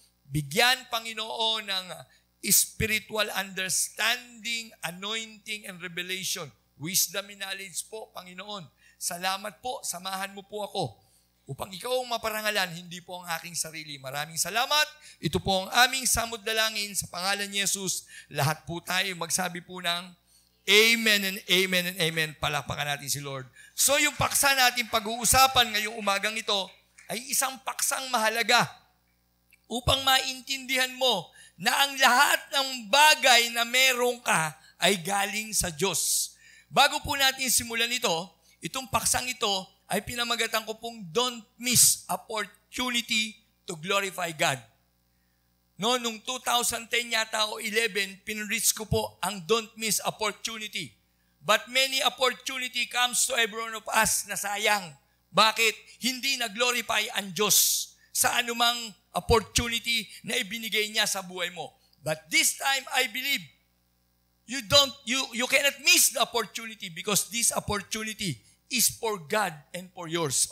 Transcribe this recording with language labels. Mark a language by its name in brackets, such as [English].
[Filipino] Bigyan, Panginoon, ng [English] spiritual understanding, anointing, and revelation. Wisdom and knowledge po, Panginoon. [Filipino] Salamat po, samahan mo po ako upang ikaw ang maparangalan, hindi po ang aking sarili. Maraming salamat. Ito po ang aming samod dalangin sa pangalan ni Jesus. Lahat po tayo magsabi po ng Amen and Amen and Amen. Palakpakan natin si Lord. So yung paksa natin pag-uusapan ngayong umagang ito ay isang paksang mahalaga upang maintindihan mo na ang lahat ng bagay na meron ka ay galing sa Diyos. Bago po natin simulan ito, itong paksang ito ay pinamagatan ko pong [English] don't miss opportunity to glorify God. [Filipino] No, nung 2010 yata o 11, pinreach ko po ang [English] don't miss opportunity. But many opportunity comes to every one of us [Filipino] na sayang. Bakit? Hindi na-glorify ang Diyos sa anumang opportunity na ibinigay niya sa buhay mo. [English] But this time, I believe, you cannot miss the opportunity because this opportunity is for God and for yours.